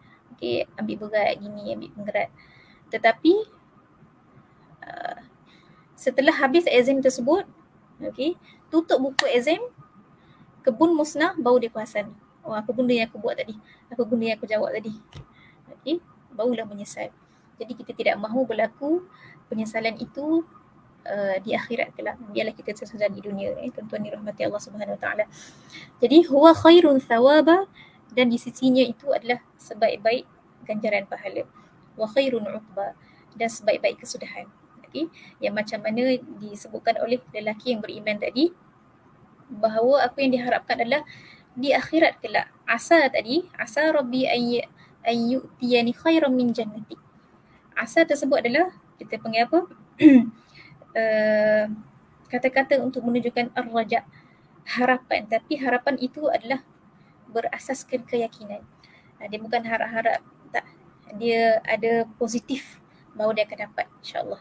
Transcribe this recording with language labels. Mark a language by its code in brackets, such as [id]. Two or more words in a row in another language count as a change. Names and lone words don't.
[ms] Okey, ambil berat gini, ambil berat. Tetapi setelah habis exam tersebut, okey, tutup buku exam, kebun musnah, baru dia perasan, oh apa benda yang aku buat tadi? Apa benda yang aku jawab tadi? Okey, barulah menyesal. Jadi kita tidak mahu berlaku penyesalan itu di akhirat kelak. Biarlah kita sesal di dunia, tuan-tuan dirahmati Allah [ar] سبحانه وتعالى. [ms] Jadi [ar] هو خير ثوابا, [ms] dan di sisinya itu adalah sebaik-baik ganjaran pahala. [ar] وخير عقبا, [ms] dan sebaik-baik kesudahan. Okay. Yang macam mana disebutkan oleh lelaki yang beriman tadi, bahawa apa yang diharapkan adalah di akhirat kelak. [ar] Asa tadi, عسى ربي أن يؤتيني خيرا من جنتي. [ms] Asa tersebut adalah kita panggil apa? Kata-kata untuk menunjukkan ar-raja, harapan. Tapi harapan itu adalah berasaskan keyakinan. Dia bukan harap-harap, tak. Dia ada positif bahawa dia akan dapat, insya-Allah.